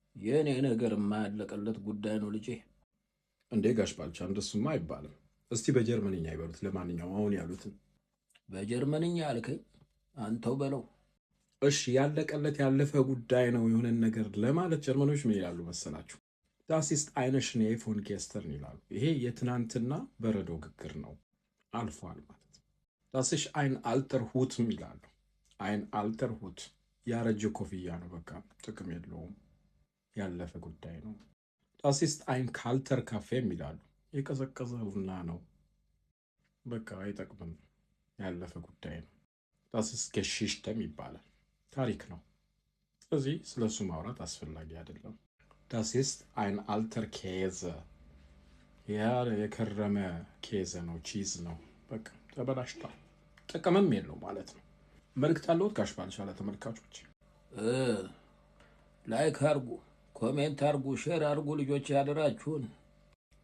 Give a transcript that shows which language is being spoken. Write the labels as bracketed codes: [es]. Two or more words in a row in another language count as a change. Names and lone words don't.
[am] የኔ ነገርማ ያለቀለት ጉዳይ ነው ልጄ። እንዴ ጋሽ ባልቻ እንደሱማ አይባልም። እስቲ በጀርመንኛ ይበሉት። ለማንኛውም አሁን ያሉትን በጀርመንኛ አልከኝ? አንተው በለው። እሺ ያለቀለት ያለፈ ጉዳይ ነው የሆነን ነገር ለማለት ጀርመኖች ምን ይላሉ መሰላችሁ? [de] Das ist eine Schnee von gestern [am] ይላሉ። ይሄ የትናንትና በረዶ ግግር ነው፣ አልፏል ማለት ነው። [de] Das ist ein alter Hut [am] ይላሉ። [de] ein alter Hut [am] ያረጀ ኮፍያ ነው፣ በቃ ጥቅም የለውም፣ ያለፈ ጉዳይ ነው። [de] Das ist ein kalter Kaffee [am] ይላሉ። የቀዘቀዘ ቡና ነው፣ በቃ አይጠቅምም፣ ያለፈ ጉዳይ ነው። [de] Das ist Geschichte [am] ይባላል፣ ታሪክ ነው። ስለዚህ ስለሱ ማውራት አስፈላጊ አይደለም። [de] Das ist ein alter Käse [am] ያ የከረመ ኬዘ ነው፣ ቺዝ ነው፣ በቃ ተበላሽቷል፣ ጥቅምም የለው ማለት ነው። መልእክት አለዎት ጋሽ ባልቻ ለተመልካቾች? ላይክ አርጉ፣ ኮሜንት አርጉ፣ ሼር አርጉ ልጆች ያደራችሁን።